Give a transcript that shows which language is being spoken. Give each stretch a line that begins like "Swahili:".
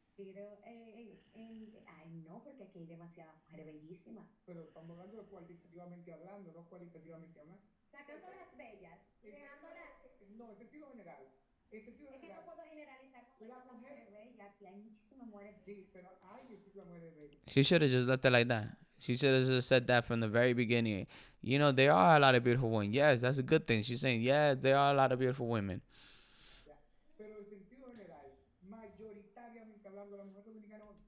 Spanish: Pero, ay, no, porque aquí hay demasiadas mujeres bellísimas. Pero estamos hablando de cualitativamente hablando, no cualitativamente hablando. Sacando las bellas y dejándolas. No, en sentido general. En sentido es general. Que no puedo generalizar con la mujer bella. Aquí hay muchísimas mujeres bellas. Sí, pero hay muchísimas mujeres bellas.
English: She should have just left it like that. She should have just said that from the very beginning. You know, there are a lot of beautiful women. Yes, that's a good thing. She's saying, yes, there are a lot of beautiful women.
Spanish: Ya. Pero en sentido general, mayoritariamente hablando, la mujer dominicana.